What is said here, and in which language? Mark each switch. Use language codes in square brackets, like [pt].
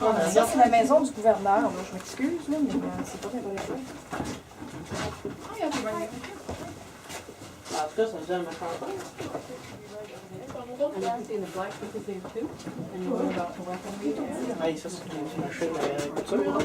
[fr] Ça, c'est la maison du gouverneur. Là, je m'excuse, là, mais c'est pas très bon. En tout cas, ça me donne ma campagne. [en] And you can see the blacksmith is there too. And you learn about the weaponry. [fr] Hey, ça, c'est une machine à couture.